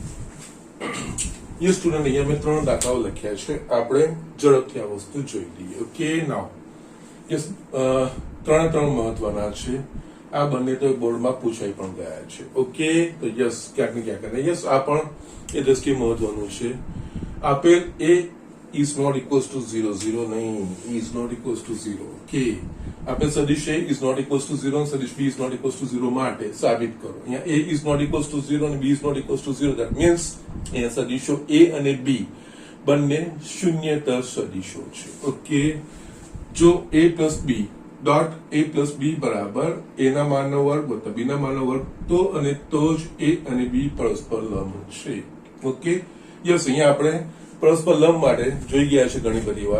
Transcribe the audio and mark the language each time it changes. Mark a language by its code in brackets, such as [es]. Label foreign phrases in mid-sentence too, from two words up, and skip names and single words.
[en] Yes student, [gu] અહીંયા મેં 3 દાખલાઓ લખ્યા છે. આપણે ઝડપથી આ વસ્તુ જોઈ લઈએ. [en] Okay, now yes, [gu] 3 મહત્વના છે. આ બંને તો બોર્ડમાં પૂછાઈ પણ ગયા છે. ઓકે, તો યસ, ક્યાંક ને ક્યાંક યસ, આ પણ એ દ્રષ્ટિએ મહત્વનું છે. [en] આપેલ a is not equals to 0, 0 નહીં, is not equals to 0. ઓકે, [gu] આપેલ સદિશ [en] a is not equals to 0 [gu] અને સદિશ [en] b is not equals to 0 [gu] માટે સાબિત કરો. [en] અહીંયા a is not equals to 0 અને b is not equals to 0, that means [gu] અહીંયા સદિશો a અને b બંને શૂન્યતર સદિશો છે. ઓકે, જો [en] a plus b dot a plus b [gu] બરાબર a ના માનનો વર્ગ વત્તા b ના માનનો વર્ગ તો અને તો જ a અને b પરસ્પર લંબ છે. ઓકે, યસ, અહીંયા આપણે પરસ્પર લંબ માટે જોઈ ગયા છે ઘણી બધી વાર.